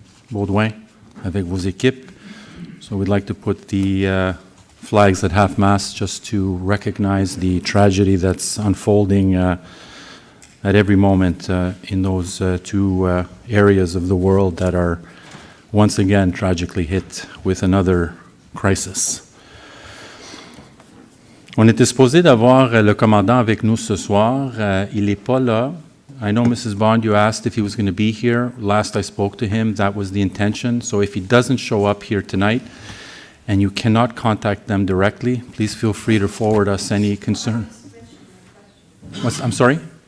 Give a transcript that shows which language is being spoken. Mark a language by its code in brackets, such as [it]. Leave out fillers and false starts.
[fr] Baudouin, avec vos équipes. [en] So we'd like to put the flags at half-mast just to recognize the tragedy that's unfolding at every moment in those two areas of the world that are once again tragically hit with another crisis. [fr] On était supposé d'avoir le commandant avec nous ce soir. Il n'est pas là. [en] I know, Mrs. Bond, you asked if he was going to be here. Last I spoke to him, that was the intention. So if he doesn't show up here tonight and you cannot contact them directly, please feel free to forward us any concern. I'm sorry?